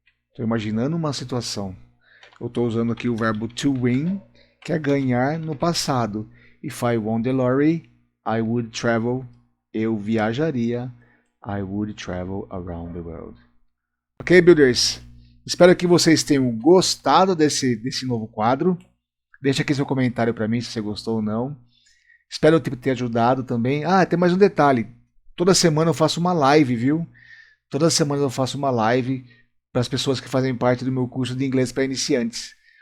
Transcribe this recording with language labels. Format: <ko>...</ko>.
<pt>Estou imaginando uma situação. Eu estou usando aqui o verbo to win, que é ganhar no passado.</pt> <en>If I won the lottery, I would travel.</en> <pt>Eu viajaria.</pt> <en>I would travel around the world. Ok, builders?</en> <pt>Espero que vocês tenham gostado desse novo quadro. Deixa aqui seu comentário para mim se você gostou ou não. Espero ter ajudado também. Ah, tem mais um detalhe. Toda semana eu faço uma live, viu? Toda semana eu faço uma live para as pessoas que fazem parte do meu curso de inglês para iniciantes.</pt>